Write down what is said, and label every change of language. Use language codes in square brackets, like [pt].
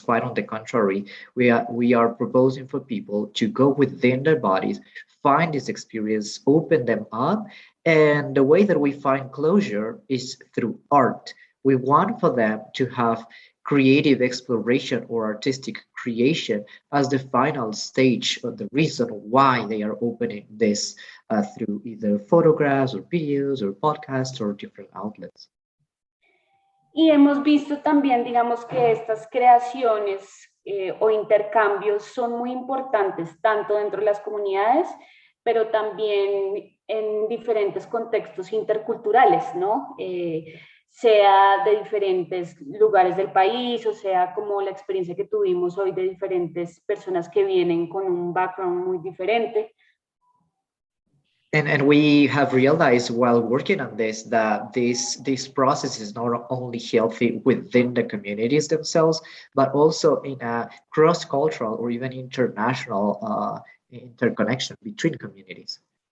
[en] Quite on the contrary, we are proposing for people to go within their bodies, find this experience, open them up, and the way that we find closure is through art. We want for them to have creative exploration or artistic creation as the final stage of the reason why they are opening this through either photographs or videos or podcasts or different outlets. [es] Y hemos visto también, digamos, que estas creaciones o intercambios son muy importantes, tanto dentro de las comunidades, pero también en diferentes contextos interculturales, ¿no? Sea de diferentes lugares del país, o sea como la experiencia que tuvimos hoy de diferentes personas que vienen con un background muy diferente. [en] And we have realized while working on this that this process is not only healthy within the communities themselves, but also in a cross-cultural or even international interconnection between communities.